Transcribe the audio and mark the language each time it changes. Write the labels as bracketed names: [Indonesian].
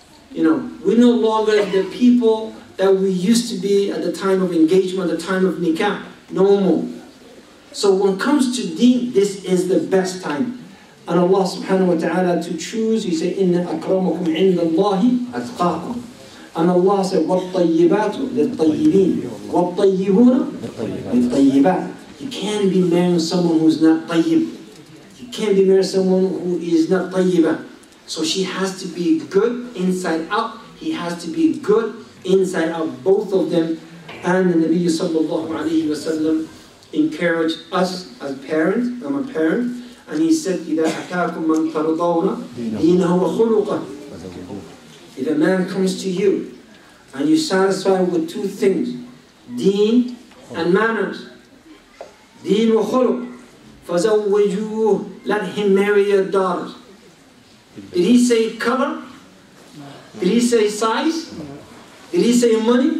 [English] You know, we're no longer the people that we used to be at the time of engagement, at the time of nikah. No more. So when it comes to deen, this is the best time. And Allah subhanahu wa ta'ala to choose, He said, [Arabic] إِنَّ أَكْرَمَكُمْ عِنْدَ اللَّهِ أَتْقَاكُمْ. [English] And Allah said, [Arabic] وَالطَّيِّبَاتُ لِلطَّيِّبِينَ وَالطَّيِّبُونَ لِلطَّيِّبَاتِ. [English] You can't be marrying someone who's not tayyib. You can't be marrying someone who is not tayyibah. So she has to be good inside out. He has to be good inside out, both of them. And the Nabi sallallahu alayhi wa sallam encouraged us as parents. I'm a parent. And he said, [Arabic] إِذَا أَتَاكُمْ مَنْ تَرْضَوْنَ دِينَهُ وَخُلُقَهُ. [English] If a man comes to you and you're satisfied with two things, deen and manners, deen wa khuluq, [Arabic] فَزَوِّجُوهُ, [English] let him marry your daughters. Did he say color? Did he say size? Did he say money?